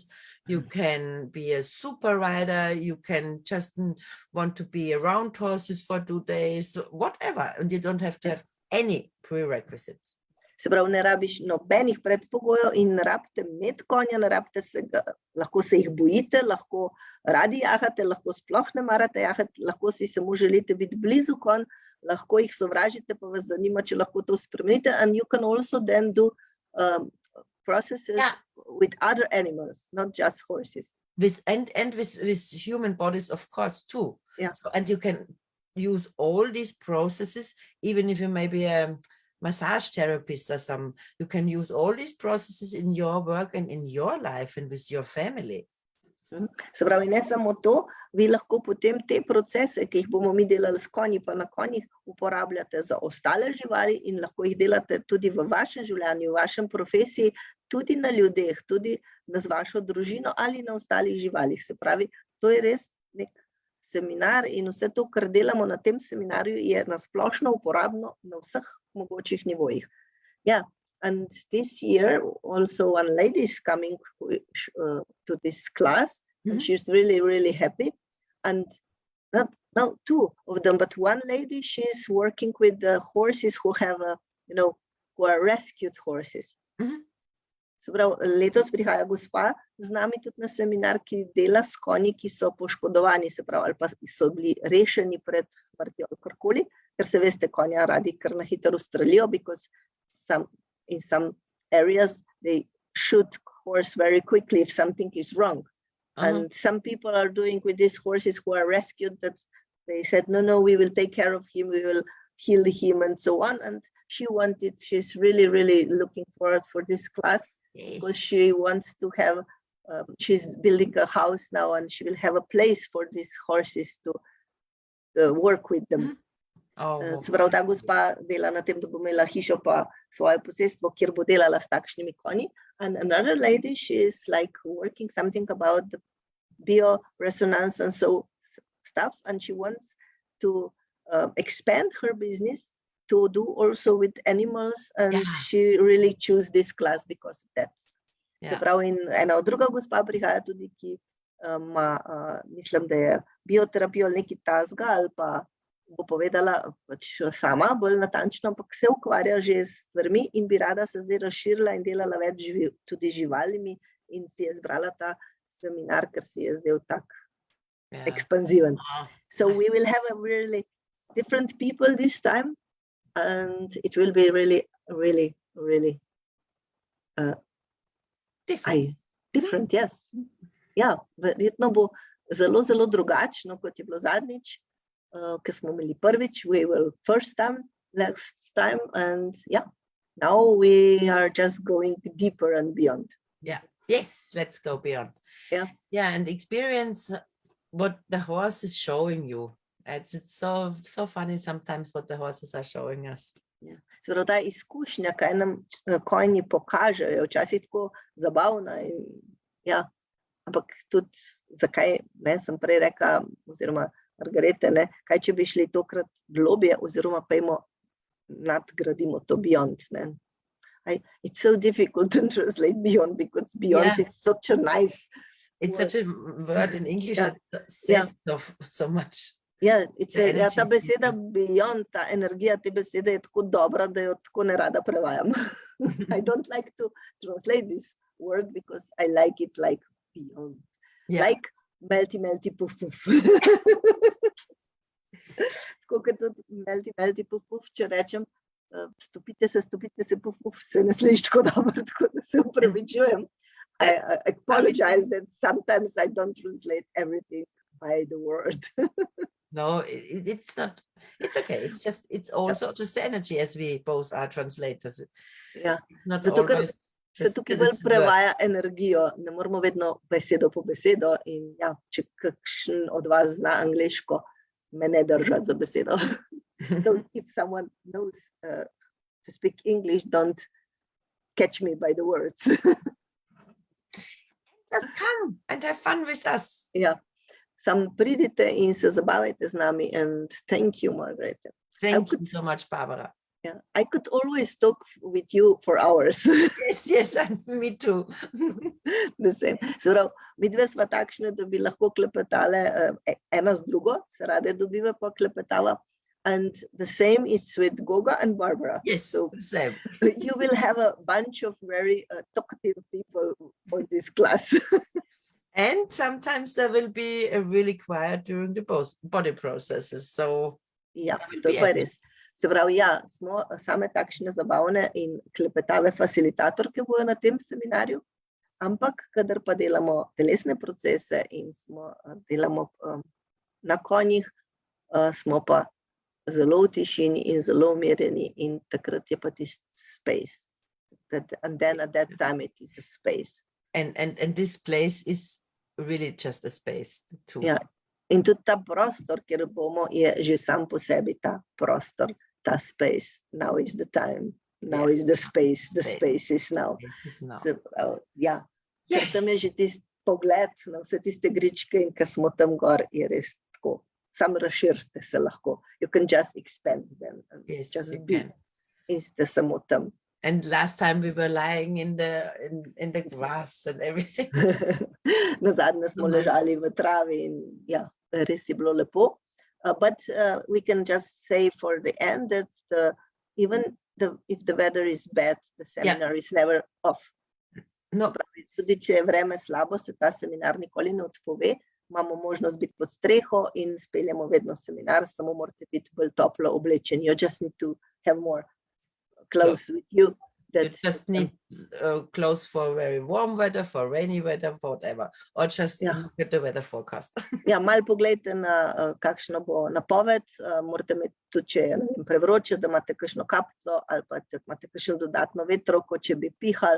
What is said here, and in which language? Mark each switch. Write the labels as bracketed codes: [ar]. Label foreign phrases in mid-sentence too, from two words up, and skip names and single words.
[en] You can be a super rider. You can just want to be around horses for 2 days, whatever. And you don't have to have any prerequisites. [sl] Se pravi, ne rabiš nobenih predpogojev in ne rabite imeti konja, ne rabite lahko se jih bojite, lahko radi jahate, lahko sploh ne marate jahati, lahko si samo želite biti blizu konj, lahko jih sovražite, pa vas zanima, če lahko to spremenite. [en] And you can also then do processes with other animals, not just horses. With human bodies, of course, too. Yeah. So, and you can use all these processes, even if you may be a massage therapist or some, you can use all these processes in your work and in your life and with your family. [sl] Se pravi, ne samo to, vi lahko potem te procese, ki jih bomo mi delali s konji, pa na konjih uporabljate za ostale živali in lahko jih delate tudi v vašem življenju, v vašem profesiji, tudi na ljudeh, tudi z vašo družino ali na ostalih živalih. Se pravi, to je res nek seminar in vse to, kar delamo na tem seminarju, je nasplošno uporabno na vseh mogočih nivojih. [en] Yeah, and this year also one lady is coming to this class, and she's really, really happy. And not two of them, but one lady, she's working with the horses who have who are rescued horses. [sl] Se pravi, letos prihaja gospa z nami tudi na seminar, ki dela s konji, ki so poškodovani, se pravi, ali pa so bili rešeni pred smrtjo ali karkoli, ker se veste, konja radi kar na hitro ustrelijo, [en] because in some areas they shoot horse very quickly if something is wrong. And some people are doing with these horses who are rescued that they said, no, we will take care of him, we will heal him and so on. And she's really, really looking forward for this class, because she wants to have, she's building a house now and she will have a place for these horses to work with them. [sl] Se pravi, ta gospa dela na tem, da bo imela hišo pa svoje posestvo, kjer bo delala s takšnimi konji. [en] And another lady, she is like working something about the bioresonance and so stuff, and she wants to expand her business to do also with animals, and she really chose this class because of that. [sl] Se pravi, in ena druga gospa prihaja tudi, ki ima, mislim, da je bioterapijo ali nekaj tasga, ali pa bo povedala pač sama bolj natančno, ampak se ukvarja že s stvarmi in bi rada se zdaj razširila in delala več tudi živalimi, in si je zbrala ta seminar, ker si je zdaj tak ekspanziven. [en] So we will have a really different people this time, and it will be really, really, really different, yes. [sl] Ja, verjetno bo zelo, zelo drugačno, kot je bilo zadnjič, ker smo imeli prvič, [en] we will first time, next time, and now we are just going deeper and beyond. Yes, let's go beyond. And experience what the horse is showing you. It's so funny sometimes what the horses are showing us. [sl] Se pravi, ta izkušnja, kaj nam konji pokažejo, je včasih tako zabavna in ampak tudi zakaj, sem prej rekla, oziroma Margarete, kaj če bi šli tokrat globje, oziroma pejmo nadgradimo to beyond. [en] It's so difficult to translate beyond, because beyond is such a nice It's word. Such a word in English that says so much. [sl] Ta beseda beyond, ta energija te besede je tako dobra, da jo tako ne rada prevajam. [en] I don't like to translate this word because I like it like beyond. Like melty puff puff. [sl] Tako kot tudi [en] melty puff puff, [sl] če rečem, stopite se puff puff, se ne sliši tako dobro, tako da se upravičujem. [en] I apologize that sometimes I don't translate everything by the word. No, it's not. It's okay. It's also just the energy, as we both are translators. Not zato, always. [sl] Se tukaj bolj prevaja energijo, ne moramo vedno besedo po besedo, in če kakšen od vas zna angleško, me ne držati za besedo. [en] So if someone knows to speak English, don't catch me by the words. Just come and have fun with us. [sl] Ja. Sam pridite in se zabavajte z nami, [en] and thank you, Margarete. Thank you so much, Barbara. Yeah, I could always talk with you for hours. Yes, and me too. The same. [sl] Se pravi, midve sva takšne, da bi lahko klepetale ena z drugo, se rade dobiva pa klepetava. [en] And the same is with Goga and Barbara. Yes, so the same. You will have a bunch of very talkative people on this class. And sometimes there will be a really quiet during the body processes. So [sl] Ja, to je pa res. Se pravi, ja, smo same takšne zabavne in klepetave facilitatorke bojo na tem seminarju, ampak kadar pa delamo telesne procese in delamo na konjih, smo pa zelo v tišini in zelo umirjeni in takrat je pa tisti space. [en] And then at that time it is a space. And this place is really just a space too. [sl] Ja. In tudi ta prostor, kjer bomo, je že sam po sebi ta prostor, ta space. [en] Now is the time. Now is the space. The space is now. [sl] Se pravi, ja. Ker tam je že tisti pogled na vse tiste gričke in ko smo tam gor, je res tako. Sam razširite se lahko. [en] You can just expand them. Yes, just be. [sl] In ste samo tam. [en] And last time we were lying in the grass and everything. [sl] Nazadnje smo ležali v travi in ja, res je bilo lepo. [en] But we can just say for the end that even if the weather is bad, the seminar is never off. No. [sl] Tudi če je vreme slabo, se ta seminar nikoli ne odpove. Imamo možnost biti pod streho in speljamo vedno seminar, samo morate biti bolj toplo oblečeni. [en] You just need to have more clothes with you. You just need clothes for very warm weather, for rainy weather, for whatever. Or just look at the weather forecast. [sl] Ja, malo pogledajte na kakšno bo napoved. Morate imeti tudi, če je prevroče, da imate kakšno kapico ali pa imate kakšno dodatno vetrovko, če bi pihali.